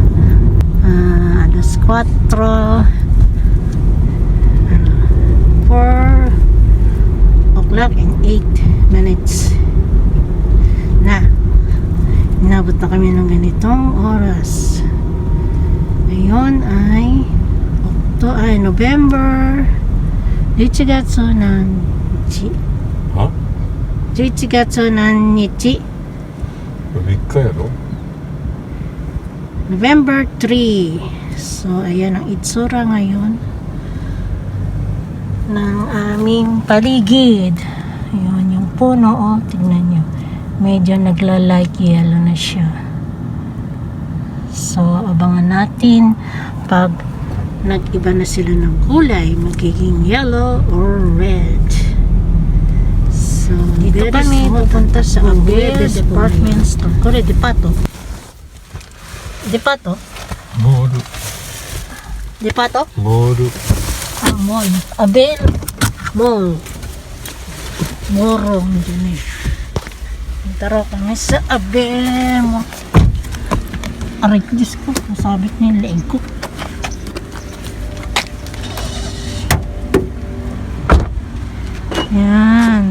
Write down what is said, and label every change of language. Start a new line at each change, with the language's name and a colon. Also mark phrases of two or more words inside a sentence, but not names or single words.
Filipino: Alas 4
English: o'clock and 8 minutes
Filipino: na inabot na kami ng ganitong oras. Ngayon ay November 11
Japanese: 月何日は 11月何日 3日やろ
English: November 3.
Filipino: So ayan ang itsura ngayon ng aming paligid. Ayun yung puno, tignan nyo, medyo nagla-light yellow na siya. So abangan natin pag nag-iba na sila ng kulay, magiging
English: yellow or red.
Filipino: So dito kami pupunta sa Abel Department Store.
Japanese: Kore Depato. Depato? モール Depato? モール
English: Mall. Abel Mall.
Filipino: Morong dyan eh. Tara kami sa Abel Mall. Aray ko, Diyos ko. Nasabit na yung leeg ko. Yan.